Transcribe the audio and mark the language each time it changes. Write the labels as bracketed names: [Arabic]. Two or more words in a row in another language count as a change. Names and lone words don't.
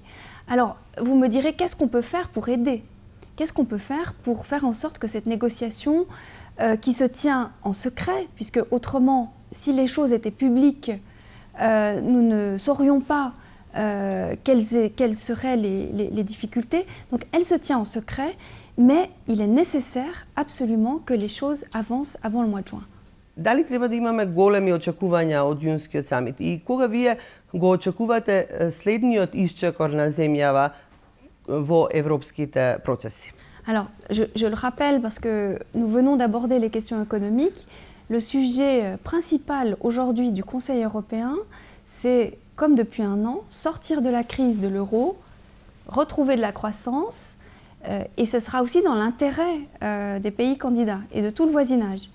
[French] Alors, vous me direz, qu'est-ce qu'on peut faire pour aider ? Qu'est-ce qu'on peut faire pour faire en sorte que cette négociation qui se tient en secret, puisque autrement, si les choses étaient publiques, nous ne saurions pas quelles seraient les difficultés. Donc elle se tient en secret, mais il est nécessaire absolument que les choses avancent avant le mois de juin. [Macedonian] Дали треба да имаме големи очекувања од јунскиот самит и кога вие го очекувате следниот исчекор на земјава во европските процеси? [French] Alors, je le rappelle parce que nous venons d'aborder les questions économiques. Le sujet principal aujourd'hui du Conseil européen, c'est, comme depuis un an, sortir de la crise de l'euro, retrouver de la croissance, et ce sera aussi dans l'intérêt des pays candidats et de tout le voisinage.